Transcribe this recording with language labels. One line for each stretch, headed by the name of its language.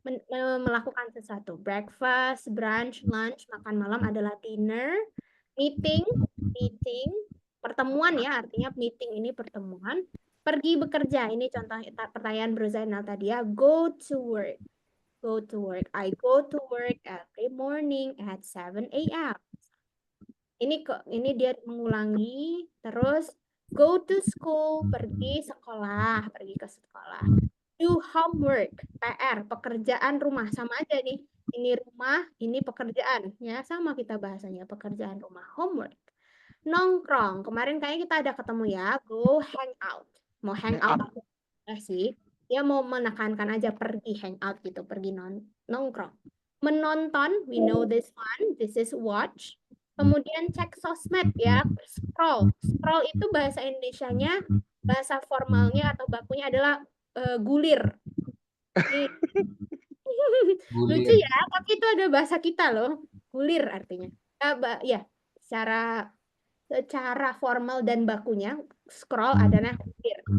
Indonesian: Melakukan sesuatu. Breakfast, brunch, lunch, makan malam adalah dinner. Meeting, pertemuan ya, artinya meeting ini pertemuan. Pergi bekerja, ini contoh pertanyaan Bro Zainal tadi ya.
English: Go to work. Go to work. I go to work every morning at 7 a.m.
Indonesian: Ini dia mengulangi. Terus
English: go to school,
Indonesian: pergi ke sekolah. Do homework, PR, pekerjaan rumah, sama aja nih. Ini rumah, ini pekerjaan. Ya, sama kita bahasanya, pekerjaan rumah, homework. Nongkrong, kemarin kayaknya kita ada ketemu ya.
English: Go hang out. Mau hang out sih.
Indonesian: Dia mau menekankan aja pergi hang out gitu, pergi nongkrong.
English: Menonton, we know this one, this is watch.
Indonesian: Kemudian cek sosmed ya, scroll. Scroll itu bahasa Indonesianya, bahasa formalnya atau bakunya adalah gulir. Lucu ya, tapi itu ada bahasa kita loh, gulir artinya. Ya, secara formal dan bakunya, scroll adalah gulir.